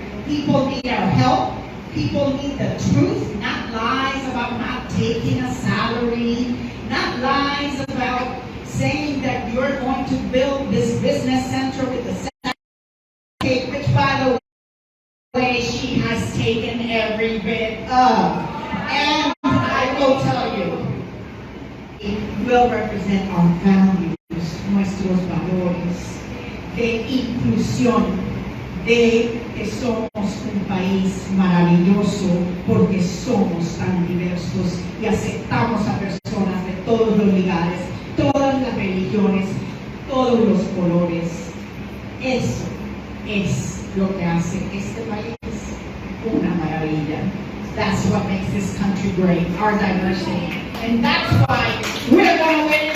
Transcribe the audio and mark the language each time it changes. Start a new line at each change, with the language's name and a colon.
English: People need our help. People need the truth, not lies about not taking a salary, not lies about saying that you're going to build this business center with the cake, which, by the way, she has taken every bit of. And I will tell you, it will represent our values,
Spanish: nuestros valores, de inclusión, de que somos un país maravilloso porque somos tan diversos y aceptamos a personas de todos los lugares, todas las religiones, todos los colores. Eso es lo que hace este país una maravilla.
English: That's what makes this country great, our diversity. And that's why we're going to